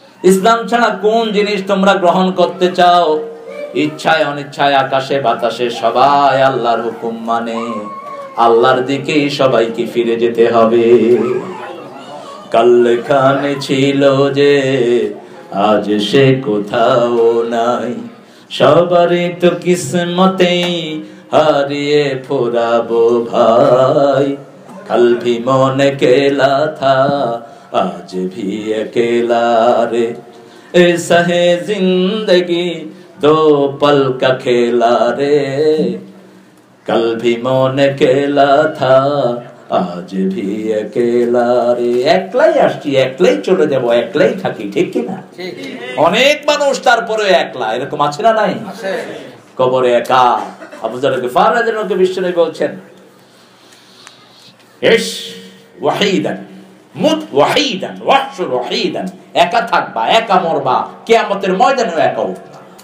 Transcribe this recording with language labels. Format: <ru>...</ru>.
<bn>ইসলাম ছাড়া কোন জিনিস তোমরা গ্রহণ করতে চাও? ইচ্ছায় অনিচ্ছায় আকাশে বাতাসে সবাই আল্লাহর হুকুম মানে, আল্লাহর দিকেই সবাইকে ফিরে যেতে হবে। কালখানে ছিল যে আজ সে কোথাও নাই, সবারই তো কিসমতেই হারিয়ে ফোরাবো ভাই।</bn> <hi>कल भी मन अकेला था आज भी अकेला रे, ऐसा है जिंदगी दो पल का खेला रे, कल भी मन अकेला था আজ ভি একলা রে।</hi> <bn>একলাই আসছি, একলাই চলে যাব, একলাই থাকি, ঠিক কি না? অনেক মানুষ তারপরে একলা, এরকম আছে না নাই? কবরে একা। আবু যর গফার রাদিয়াল্লাহু আনহু বিশ্বনবী বলছেন,</bn> <ar>ইশ ওয়াহিদান মুত ওয়াহিদান ওয়াহশুর ওয়াহিদান,</ar> <bn>একা থাকবা, একা মরবা, কিয়ামতের ময়দানে একা উঠবা।</bn>